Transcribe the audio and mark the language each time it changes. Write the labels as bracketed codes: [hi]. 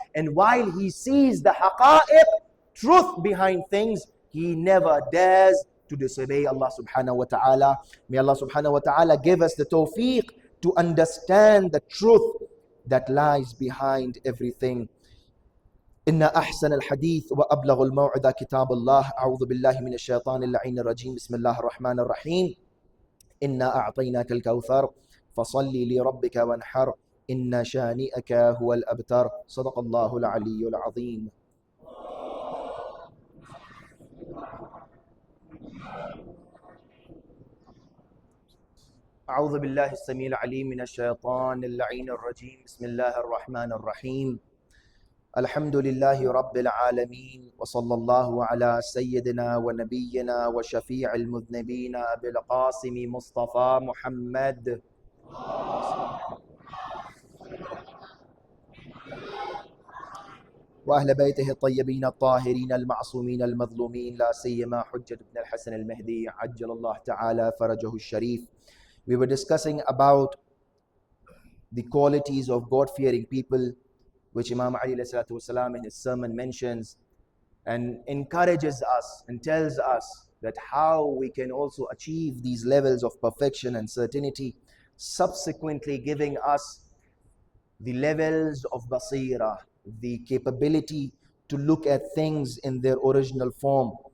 [en] And while he sees the haqa'iq, truth behind things, he never dares to disobey Allah subhanahu wa ta'ala. May Allah subhanahu wa ta'ala give us the tawfiq to understand the truth that lies behind everything. [ar] إن أحسن الحديث وأبلغ الموعظة كتاب الله. أعوذ بالله من الشيطان اللعين الرجيم. بسم الله الرحمن الرحيم. إنا أعطيناك الكوثر فصل لربك وانحر إن شانئك هو الأبتر. صدق الله العلي العظيم. أعوذ بالله السميع العليم من الشيطان اللعين الرجيم. بسم الله الرحمن الرحيم. الحمد لله رب العالمين وصلى الله على سيدنا ونبينا وشفيع المذنبين أبي القاسم مصطفى محمد وأهل بيته الطيبين الطاهرين المعصومين المظلومين لا سيما حجة بن الحسن المهدي عجل الله تعالى فرجه الشريف. [en] We were discussing about the qualities of God-fearing people, which Imam Ali والسلام, in his sermon mentions and encourages us and tells us that how we can also achieve these levels of perfection and certainty, subsequently giving us the levels of Baseerat, the capability to look at things in their original form.